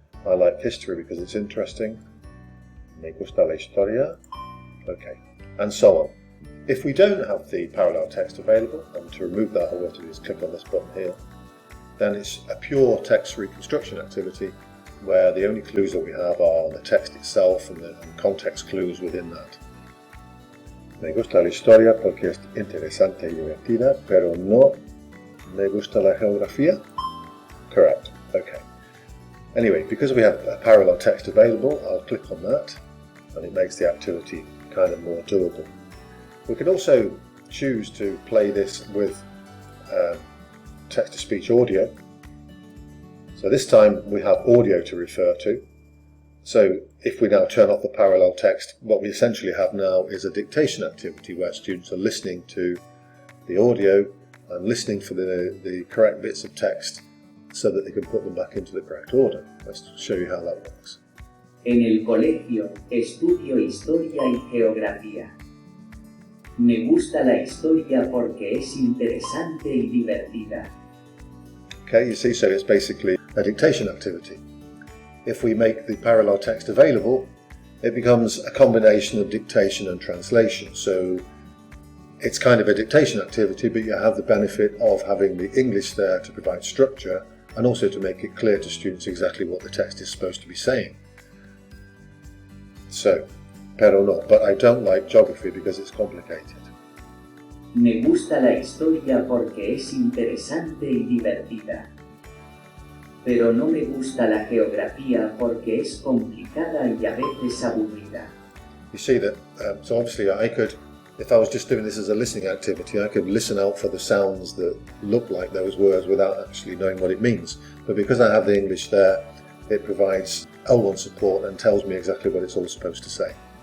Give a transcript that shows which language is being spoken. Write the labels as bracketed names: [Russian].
[English] I like history because it's interesting, [Spanish] me gusta la historia, [English] okay, and so on. If we don't have the parallel text available, and to remove that all we have to do is click on this button here, then it's a pure text reconstruction activity where the only clues that we have are the text itself and the context clues within that. [Spanish] Me gusta la historia porque es interesante y divertida, pero no me gusta la geografía. [English] Correct, okay. Anyway, because we have a parallel text available, I'll click on that and it makes the activity kind of more doable. We can also choose to play this with text-to-speech audio. So this time we have audio to refer to. So if we now turn off the parallel text, what we essentially have now is a dictation activity where students are listening to the audio and listening for the correct bits of text so that they can put them back into the correct order. Let's show you how that works. [Spanish] En el colegio estudio historia y geografía. Me gusta la historia porque es interesante y divertida. [English] Okay, you see, so it's basically a dictation activity. If we make the parallel text available, it becomes a combination of dictation and translation. So it's kind of a dictation activity, but you have the benefit of having the English there to provide structure and also to make it clear to students exactly what the text is supposed to be saying. So, [Spanish] pero no, [English] but I don't like geography because it's complicated. [Spanish] Me gusta la historia porque es interesante y divertida. Pero no me gusta la geografía porque es complicada y a veces aburrida. [English] You see that, so obviously I could, if I was just doing this as a listening activity, I could listen out for the sounds that look like those words without actually knowing what it means. But because I have the English there, it provides L1 support and tells me exactly what it's all supposed to say.